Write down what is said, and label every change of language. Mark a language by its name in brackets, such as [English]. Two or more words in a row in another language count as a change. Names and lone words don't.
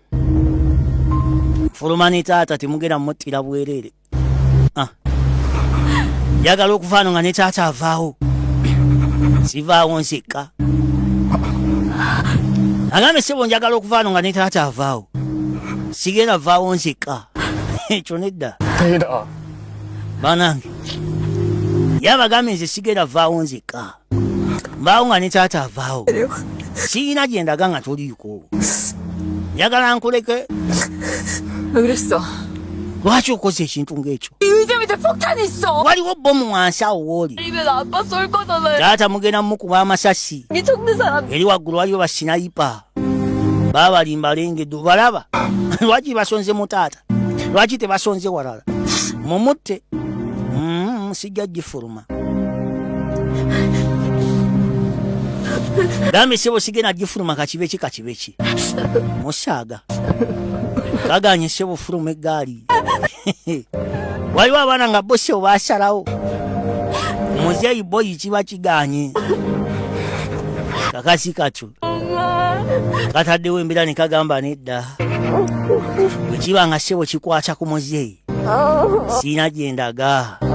[Ganda] fuluma ne taata temugenda muttira bwereere njagala okuvaano nga ne taata avaawo sivaawo nsekka agambe sebo njagala okuvaano nga ne taata avaawo sigenda vaawo nsekka ekyo nedda [Korean] 혜인아, [Ganda] banange yabagambe nze sigenda vaawo nzekka mbaawo nga ne taata avaawo siyina gye ndaga nga toliiko njagala nkuleke [Korean] 왜 그랬어? [Ganda] lwaki okoze ekintu ng'ekyo [Korean] 이 의자 밑에 폭탄이 있어. [Ganda] waliwo bomu wansi awo wooli [Korean] 이면 아빠 쏠 거잖아요. [Ganda] taata mugenda mukuba amasasi [Korean] 이 적는 사람. [Ganda] eri waggulu waliwo basinayipa baabalimba alengedde obalaba lwaki basonze mu taata lwaki tebasonze walala mumutte sijja gifuluma gambe sebo sigenda gifuluma kakibe ki musaaga kaganye sebo fuluma eggaali waliwo abaana nga bo sebo baasalawo muzeeyi boyi kiba kiganye kakasi katyo kataddewo embeera ne kagamba nedda bwe kiba nga sebo kikwata ku muzeeyi siina gye ndaga